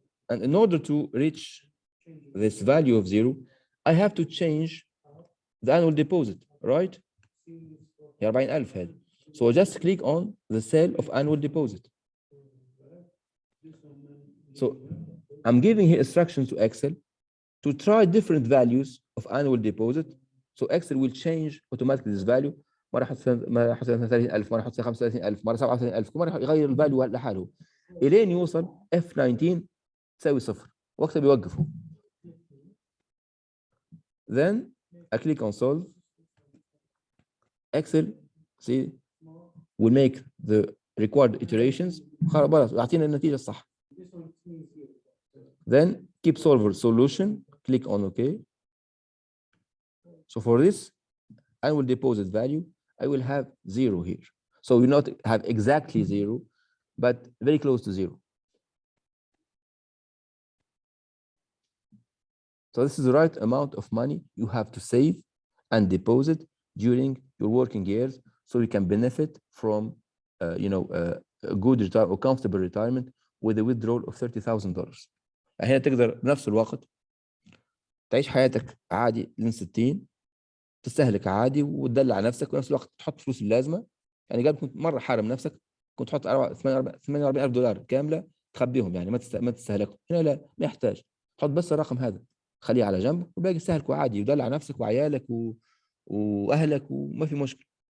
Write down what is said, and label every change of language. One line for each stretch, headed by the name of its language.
English: And in order to reach this value of 0, I have to change the annual deposit, right?
Arabic: 40,000 هذه.
English: So just click on the cell of annual deposit. So I'm giving here instructions to Excel to try different values of annual deposit. So Excel will change automatically this value.
Arabic: مرة احط 30,000، مرة احط 35,000، مرة 37,000، مرة يغير الفاليو لحاله الين يوصل F19 تساوي 0، وقتها بيوقفه.
English: Then I click on solve. Excel see will make the required iterations.
Arabic: خلاص يعطينا النتيجة الصح.
English: Then keep solver solution. Click on OK. So for this annual deposit value, I will have 0 here. So we not have exactly 0, but very close to 0. So this is the right amount of money you have to save and deposit during your working years, so you can benefit from a good retire or comfortable retirement with a withdrawal of $30,000.
Arabic: هنا تقدر بنفس الوقت تعيش حياتك عادي لين 60، تستهلك عادي وتدلع نفسك، ونفس الوقت تحط فلوس اللازمه. يعني قبل كنت مره حارم نفسك، كنت تحط $48,000 كامله تخبيهم، يعني ما تستهلكهم. هنا لا، ما يحتاج، تحط بس الرقم هذا خليه على جنب، وباقي استهلكه عادي ودلع نفسك وعيالك واهلك وما في مشكله.